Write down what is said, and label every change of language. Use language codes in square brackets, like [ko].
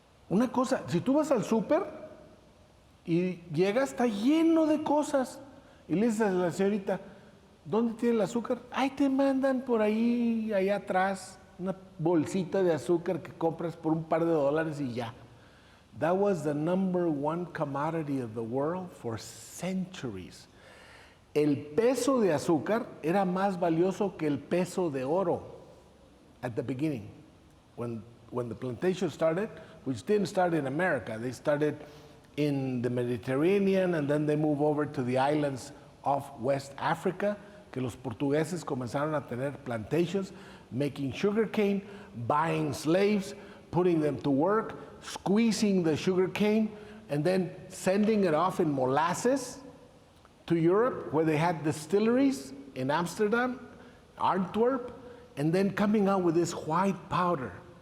[es] Una cosa, si tú vas al súper y llegas, está lleno de cosas, y le dices a la señorita, ¿dónde tiene el azúcar? Ahí te mandan por ahí, allá atrás, una bolsita de azúcar que compras por un par de dólares y ya. [en] That was the number 1 commodity of the world for centuries. [es] El peso de azúcar era más valioso que el peso de oro [en] at the beginning. When the plantation started, which didn't start in America, they started in the Mediterranean and then they moved over to the islands of West Africa, [es] que los portugueses comenzaron a tener [en] plantations, making sugar cane, buying slaves, putting them to work, squeezing the sugar cane, and then sending it off in molasses to Europe, where they had distilleries in Amsterdam, Antwerp, and then coming out with this white powder.